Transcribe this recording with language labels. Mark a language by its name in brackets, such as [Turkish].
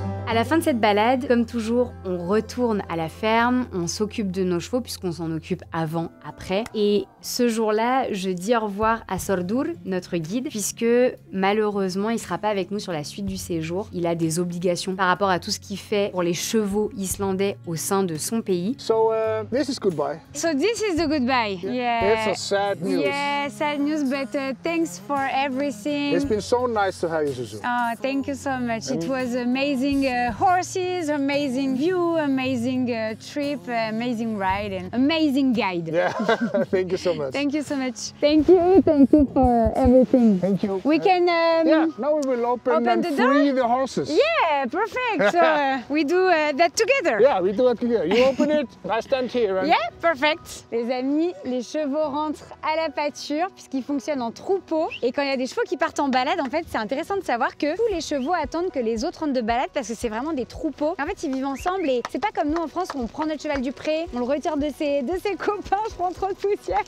[French] À la fin de cette balade, comme toujours, on retourne à la ferme, on s'occupe de nos chevaux puisqu'on s'en occupe avant, après. Et ce jour-là, je dis au revoir à Sordur, notre guide, puisque malheureusement, il ne sera pas avec nous sur la suite du séjour. Il a des obligations par rapport à tout ce qu'il fait pour les chevaux islandais au sein de son pays. [English] So this is goodbye. So this is the goodbye. Yeah. It's a sad news. Yeah, sad news, but thanks for everything. It's been so nice to have you, Suzu. Oh, thank you so much. It was amazing. Horses, amazing view, amazing trip, amazing ride, and amazing guide. Yeah, thank you so much. Thank you so much. Thank you for everything. Thank you. We can. Yeah, now we will open and the free door? the horses. Yeah, perfect. So we do that together. Yeah, we do that together. You open it, I stand here. Yeah, perfect. [French] Les amis, les chevaux rentrent à la pâture puisqu'ils fonctionnent en troupeau. Et quand il y a des chevaux qui partent en balade, en fait, c'est intéressant de savoir que tous les chevaux attendent que les autres rentrent de balade parce que c'est vraiment des troupeaux. En fait, ils vivent ensemble et c'est pas comme nous en France où on prend notre cheval du pré, on le retire de ses copains, je prends trop de poussière.